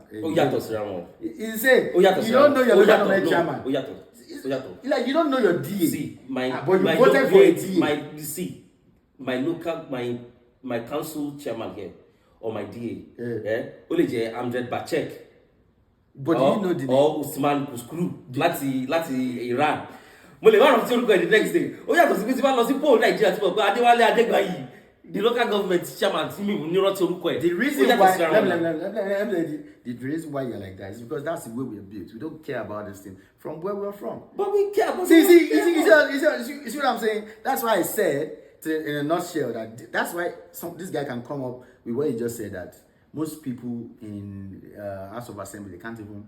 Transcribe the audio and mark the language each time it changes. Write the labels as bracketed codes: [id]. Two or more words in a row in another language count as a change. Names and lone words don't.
[en] You say you don't know your local government chairman. Like you don't know your DA. See, but you voted for a DA. My council chairman here or my DA. Yeah. Amjad Bachek. But do you know the name? [yo] Or Usman Kuskru. Láti Iran. Mo lè wá rántí orúkọ ẹ̀ [en] the next day. [yo] Ó yàtọ̀ sí pé tí bá lọ sí poll Nàìjíríà tí mo gbọ́ Adéwálé Adégbáyì. [en] The local government chairman [yo] tí mi ò ní rántí orúkọ ẹ̀. [en] The reason why you're like that is because that's the way we are built. We don't care about this thing from where we're from. But we care about see what I'm saying? That's why I said in a nutshell that's why this guy can come up with what he just said, that most people in House of Assembly, they can't even